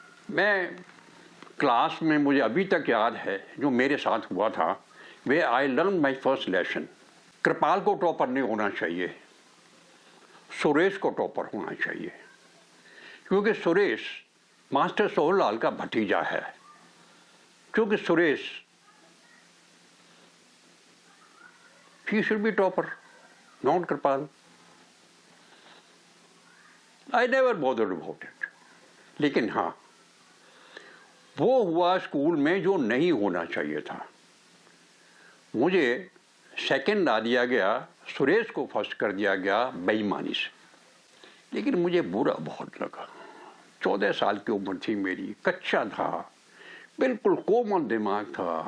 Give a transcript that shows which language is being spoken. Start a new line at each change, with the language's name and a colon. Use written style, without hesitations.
Hindi: मैं क्लास में, मुझे अभी तक याद है जो मेरे साथ हुआ था,
English: Way I learn my first lesson.
Hindi: कृपाल को टॉपर नहीं होना चाहिए, सुरेश को टॉपर होना चाहिए, क्योंकि सुरेश मास्टर सोहरलाल का भतीजा है। क्योंकि Suresh
English: he should be topper, not Kripal. I never bothered about it.
Hindi: लेकिन हाँ, वो हुआ स्कूल में जो नहीं होना चाहिए था। मुझे सेकंड आ दिया गया, सुरेश को फर्स्ट कर दिया गया बेईमानी से। लेकिन मुझे बुरा बहुत लगा। 14 साल की उम्र थी मेरी, कच्चा था, बिल्कुल कोमल दिमाग था।